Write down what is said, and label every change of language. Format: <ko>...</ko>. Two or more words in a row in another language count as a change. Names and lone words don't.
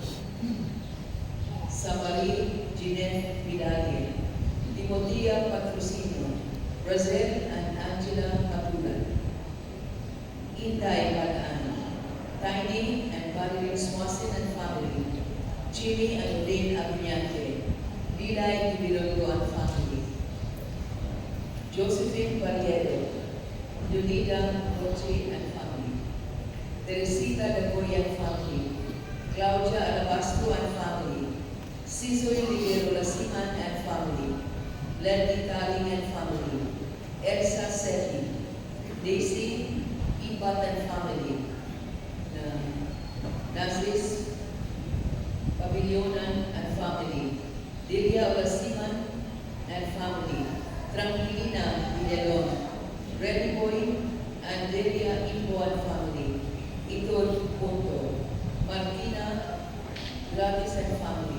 <en>Samari Jeanette Vidalia, Timotia Patrocino, Brazil and Angela Matulan, Inday Bataan, Tiny and Valerie Swanson and family, Jimmy and Lynn Abinyante, Lilay Ibilogo and family, Josephine Barriero, Yulida Roche and family, Teresita Dagoy and family, Claudia Alabastro and family, Cisoy Ligero Lasiman and family, Lenny Taling and family, Elsa Seti, Daisy Ipat and family, Nazis Pavillionan and family, Delia Olasiman and family, Tranquilina Villalon, Reddy Boy and Delia Imbo and family, Itol Punto, Martina Gladys and family.</en>